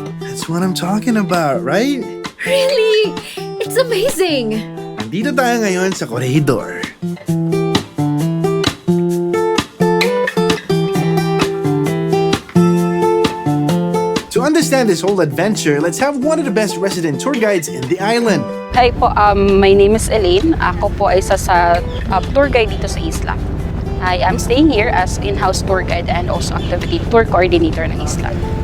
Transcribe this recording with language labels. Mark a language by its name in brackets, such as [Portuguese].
[English] That's what I'm talking about, right? Really? It's amazing! [Filipino] Nandito tayo ngayon sa Corregidor. [English] To understand this whole adventure, let's have one of the best resident tour guides in the island. Hi po, my name is Elaine. [Filipino] Ako po ay isa sa tour guide dito sa isla. [English] I am staying here as in-house tour guide and also activity tour coordinator [Filipino] ng isla.